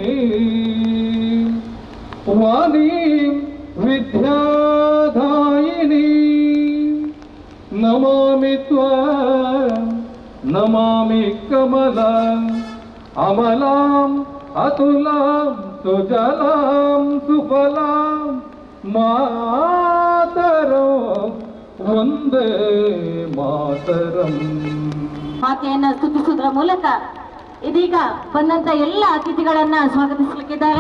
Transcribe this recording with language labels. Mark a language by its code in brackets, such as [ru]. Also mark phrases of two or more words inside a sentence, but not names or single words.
[sa] वाणी विद्यादायिनी नमामि त्वां नमामि कमलाम् अमलाम् अतुलां सुजलां सुफलां मातरं वंदे मातरಂ. [kn] ಮಾತೆಯನ್ನ ಸ್ತುತಿಸುವುದರ ಮೂಲಕ ಇದೀಗ ಬಂದಂತ ಎಲ್ಲ ಅತಿಥಿಗಳನ್ನ ಸ್ವಾಗತಿಸಲಿಕ್ಕಿದ್ದಾರೆ.